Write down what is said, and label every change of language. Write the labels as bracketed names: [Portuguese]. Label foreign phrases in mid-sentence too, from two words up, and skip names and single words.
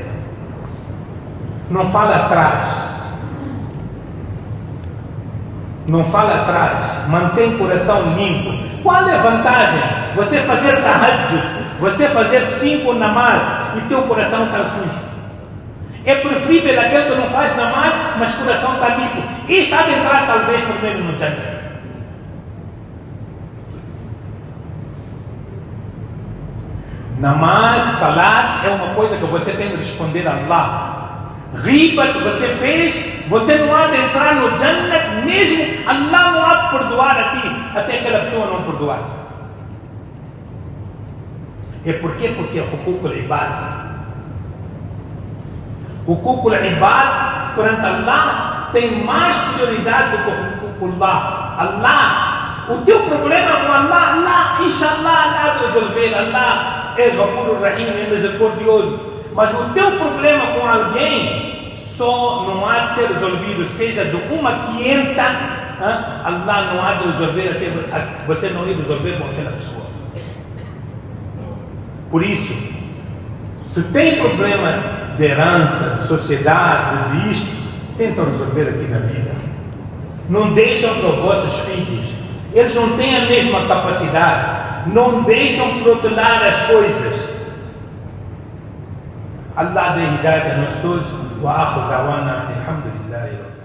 [Portuguese] Não fala atrás. Não fala atrás. Mantém o coração limpo. Qual é a vantagem? Você fazer tahajjud, você fazer 5 namaz e teu coração está sujo. É preferível aquele que não faz namaz, mas o coração está limpo. E está a entrar talvez primeiro no Jannah. Namaz, salat é uma coisa que você tem que responder a Allah. Riba que você fez, você não há de entrar no Jannah, mesmo Allah não há de perdoar a ti, até aquela pessoa não perdoar. É porque é [Arabic] حقوق العباد. حقوق العباد [Portuguese] perante Allah tem mais prioridade do que o [Arabic] حقوق الله. [Portuguese] Allah, o teu problema com Allah, inshallah, Allah há de resolver. Allah é [Arabic] غفور رحيم, [Portuguese] é misericordioso. Mas o teu problema com alguém só não há de ser resolvido, seja de uma 500, Allah não há de resolver, até você não ir resolver com aquela pessoa. Por isso, se tem problema de herança, de sociedade, de isto, tentam resolver aqui na vida. Não deixam para os vossos filhos. Eles não têm a mesma capacidade. Não deixam protelar as coisas. Allah dê hidayat a nós todos. [Arabic] وآخر دعوانا، الحمد لله.